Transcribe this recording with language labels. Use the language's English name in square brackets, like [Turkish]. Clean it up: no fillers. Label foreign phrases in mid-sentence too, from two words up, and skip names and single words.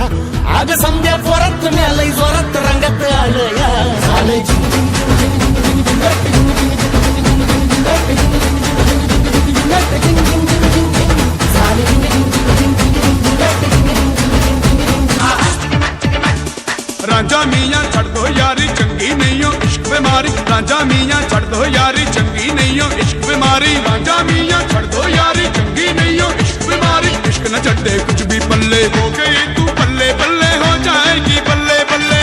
[Marathi] अग समजा जोरात लई जोरात रंगात आलं या. झालंय झिंग झिंग झिंग झिंग झिंग झिंग झिंगाट झिंग झिंग झिंग झिंग झिंग झिंग झिंगाट झिंग झिंग झिंग झिंग झिंग झिंग झिंगाट झिंग झिंग झिंग झिंग झिंग. झालंय झिंग झिंग झिंग झिंग झिंग झिंग झिंगाट झिंग झिंग झिंग झिंग झिंग झिंग. [Punjabi] ਰਾਂਝਾ ਮੀਆਂ ਛੱਡ ਦੋ ਯਾਰੀ ਚੰਗੀ ਨਹੀਂ ਹੋ ਇਸ਼ਕ ਬਿਮਾਰੀ. ਰਾਂਝਾ ਮੀਆਂ ਛੱਡ ਦੋ ਯਾਰੀ ਚੰਗੀ ਨਹੀਂ ਹੋ ਇਸ਼ਕ ਬਿਮਾਰੀ. ਰਾਂਝਾ ਮੀਆਂ ਛੱਡ ਦੋ ਯਾਰੀ ਚੰਗੀ ਨਹੀਂ ਹੋ ਇਸ਼ਕ ਬਿਮਾਰੀ. ਇਸ਼ਕ ਨ ਛੱਡੇ ਕੁਛ ਭੀ ਪੱਲੇ ਹੋ ਗਈ ਤੂੰ ਬੱਲੇ ਬੱਲੇ ਹੋ ਜਾਏਗੀ ਬੱਲੇ ਬੱਲੇ.